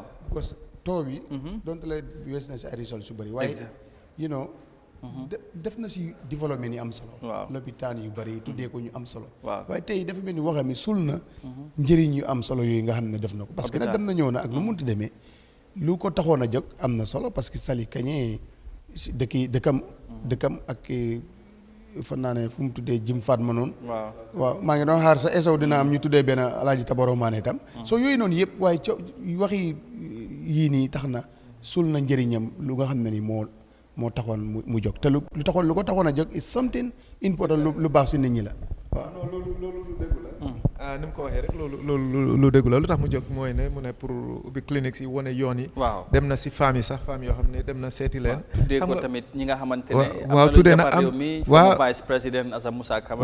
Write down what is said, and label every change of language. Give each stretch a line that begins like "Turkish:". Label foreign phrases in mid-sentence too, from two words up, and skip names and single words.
French: parce que
Wolof: taux bi. donte la wees na si ay résultats su bari waaye
English: you know.
Wolof: def na si développement yi am solo. lopitaan yu bari tuddee ko ñu am solo. waaye tey dafa mel ni waxam mi sul na njëriñ yu am solo yooyu nga xam ne def na ko.
French: parce que
Wolof: nag dem na ñëw na ak lu munti demee lu ko taxoon a jóg am na solo
French: parce que
Wolof: Sali Kañe dëkkam ak fan naa ne fu mu tuddee Jim Fatma noonu. waaw maa ngi doon xaar sa esaw dina am ñu tuddee benn Alaaji Tabaro Maane itam. soo yooyu noonu yëpp waaye waxi yii nii tax na sul na njëriñam lu nga xam ne ni moo taxoon mu jóg te lu ko taxoon a jóg
English: is something important
Wolof: lu baax si nit ñi la waaw. loolu lu déggu la. ni mu ko waxee rek lu déggu la lu tax mu jóg mooy ne mu ne pour ubbi cliniques yi wane yoon yi. dem na si femmes yi sax femmes yoo xam ne dem na seeti leen. tuddee ko tamit ñi nga xamante ne. waaw tuddee na am waaw vice président Assane Moussa Camara.